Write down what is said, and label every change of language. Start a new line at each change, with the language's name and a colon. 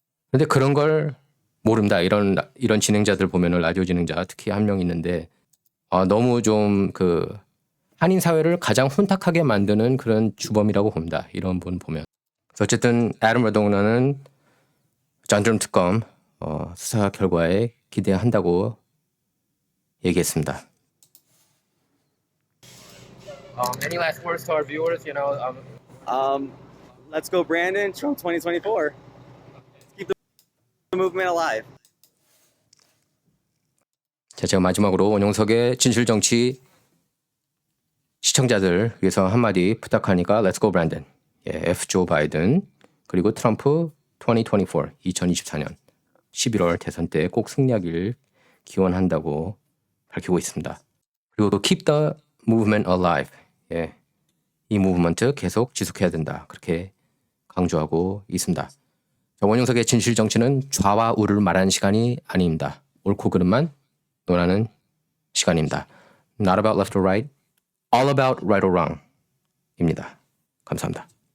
Korean: 그런데 그런 걸 모릅니다. 이런 진행자들 보면은 라디오 진행자 특히 한 명 있는데 너무 좀 그 한인 사회를 가장 혼탁하게 만드는 그런 주범이라고 봅니다. 이런 분 보면. 어쨌든 애덤 러동너는 존 특검 수사 결과에 기대한다고 얘기했습니다.
English: Any last words to our viewers? You know, Let's go, Brandon. Trump 2024. Keep the movement alive.
Korean: 자, 제가 마지막으로 원용석의 진실정치 시청자들 위해서 한마디 부탁하니까 Let's go, Brandon. 예, F 조 바이든 그리고 트럼프 2024, 2024년 11월 대선 때 꼭 승리하길 기원한다고 밝히고 있습니다.
English: 그리고 또 Keep the movement alive.
Korean: 예, 이 무브먼트 계속 지속해야 된다. 그렇게 강조하고 있습니다. 자, 원용석의 진실정치는 좌와 우를 말하는 시간이 아닙니다. 옳고 그름만 논하는 시간입니다.
English: Not about left or right, all about right or wrong
Korean: 입니다. 감사합니다.